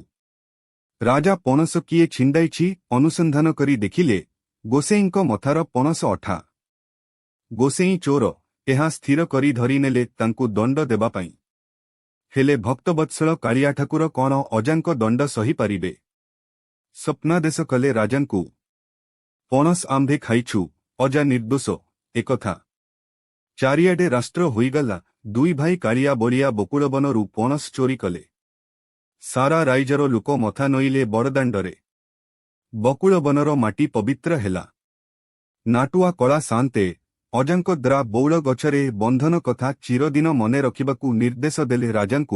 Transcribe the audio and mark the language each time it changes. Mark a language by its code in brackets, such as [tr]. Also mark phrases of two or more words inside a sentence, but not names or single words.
[or] ରାଜା ପଣସ କିଏ ଛିଣ୍ଡାଇଛି ଅନୁସନ୍ଧାନ କରି ଦେଖିଲେ, ଗୋସେଇଁଙ୍କ ମଥାର ପଣସ ଅଠା। ଗୋସେଇ ଚୋର ଏହା ସ୍ଥିର କରି ଧରି ନେଲେ ତାଙ୍କୁ ଦଣ୍ଡ ଦେବା ପାଇଁ। ହେଲେ ଭକ୍ତବତ୍ସଳ କାଳିଆ ଠାକୁର କୌଣ ଅଜାଙ୍କ ଦଣ୍ଡ ସହି ପାରିବେ? ସ୍ୱପ୍ନାଦେଶ କଲେ ରାଜାଙ୍କୁ, ପଣସ ଆମ୍ଭେ ଖାଇଛୁ, ଅଜା ନିର୍ଦ୍ଦୋଷ ଏକଥା। ଚାରିଆଡ଼େ ରାଷ୍ଟ୍ର ହୋଇଗଲା। ଦୁଇ ଭାଇ କାଳିଆ ବଳିଆ ବକୁଳ ବନରୁ ପଣସ ଚୋରି କଲେ। ସାରା ରାଇଜର ଲୋକ ମଥା ନଇଁଲେ ବଡ଼ଦାଣ୍ଡରେ। ବକୁଳ ବନର ମାଟି ପବିତ୍ର ହେଲା। ନାଟୁଆ କଲା ଶାନ୍ତେ ଅଜାଙ୍କ ଦ୍ରା ବଉଳ ଗଛରେ ବନ୍ଧନ କଥା ଚିରଦିନ ମନେ ରଖିବାକୁ ନିର୍ଦ୍ଦେଶ ଦେଲେ ରାଜାଙ୍କୁ।